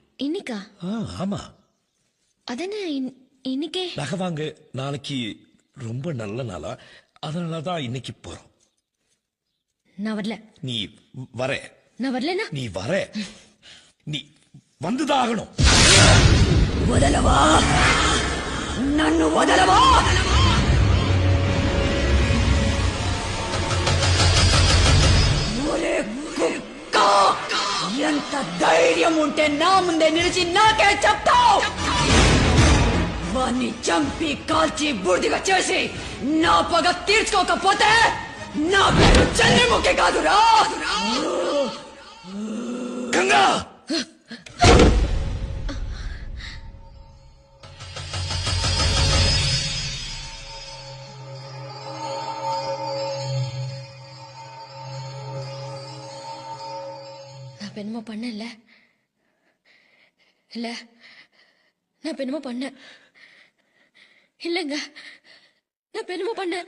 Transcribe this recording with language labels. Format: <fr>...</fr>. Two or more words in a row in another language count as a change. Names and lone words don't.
<ta>இன்னைக்கா? ஆமா. அதானே இன்னைக்கே. நகை வாங்க நாளைக்கு ரொம்ப நல்ல நாளா, அதனாலதான் இன்னைக்கு போறோம். நான் வரல. நீ வர. நான் வரலனா? நீ வர. நீ வந்துதான் ஆகணும்.</ta> <te>వదలవా నన్ను వదలవా ఒరే కుక్క ఎంత ధైర్యం ఉంటే నా ముందే నిలిచి నాకే చెప్తావు వాణ్ణి చంపి కాల్చి బూడిదిగా చేసి నా పగ తీర్చుకోకపోతే నా పేరు చెల్లిముఖి కాదురా గంగా</te> <ta>என்னமோ பண்ணல இல்ல நான் என்னமோ பண்ண இல்லங்க நான் என்னமோ பண்ண</ta>